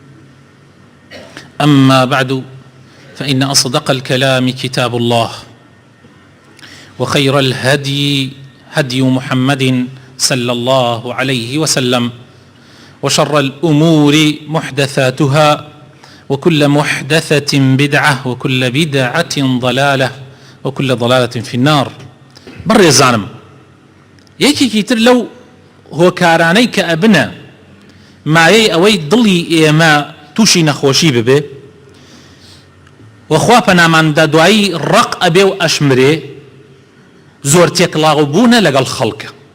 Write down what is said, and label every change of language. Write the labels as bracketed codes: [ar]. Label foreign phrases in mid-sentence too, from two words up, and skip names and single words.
[ar] أما بعد، فإن أصدق الكلام كتاب الله، وخير الهدي هدي محمد صلى الله عليه وسلم، وشر الأمور محدثاتها، وكل محدثة بدعة، وكل بدعة ضلالة، وكل ضلالة في النار. [ckb] بڕێ زانم یەکێکی تر لەو هۆکارانەی کە ئەبنە مایەی ئەوەی دڵی ئێمە تووشی نەخۆشی ببێ وەخوا پەناماندا دوایی ڕق ئەبێ و ئەشمرێ، زۆر تێکڵاو بوونە لەگەڵ خەڵکە.